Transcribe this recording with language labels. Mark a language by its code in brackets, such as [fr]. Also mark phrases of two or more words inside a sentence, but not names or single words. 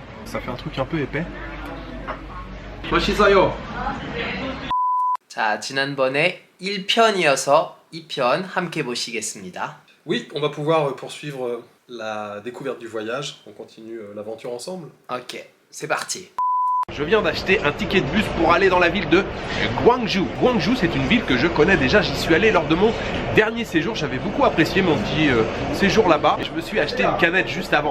[fr] ça fait un truc un peu épais. [ko] 자, 지난번에 1편이어서 2편 함께 보시겠습니다. [fr] Oui, on va pouvoir poursuivre la découverte du voyage. On continue l'aventure ensemble. Ok, c'est parti. Je viens d'acheter un ticket de bus pour aller dans la ville de Gwangju. Gwangju, c'est une ville que je connais déjà. J'y suis allé lors de mon dernier séjour. J'avais beaucoup apprécié mon petit séjour là-bas. Et je me suis acheté une canette juste avant.